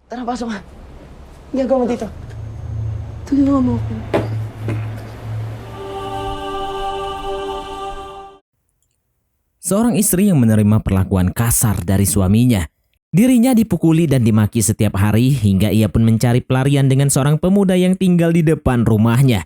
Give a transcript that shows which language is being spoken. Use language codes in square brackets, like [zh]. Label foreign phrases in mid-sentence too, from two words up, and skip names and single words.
[tl] Tara, pasok ka. Ginagawa mo dito. Tulungan mo ako. [id] Seorang istri yang menerima perlakuan kasar dari suaminya. Dirinya dipukuli dan dimaki setiap hari hingga ia pun mencari pelarian dengan seorang pemuda yang tinggal di depan rumahnya.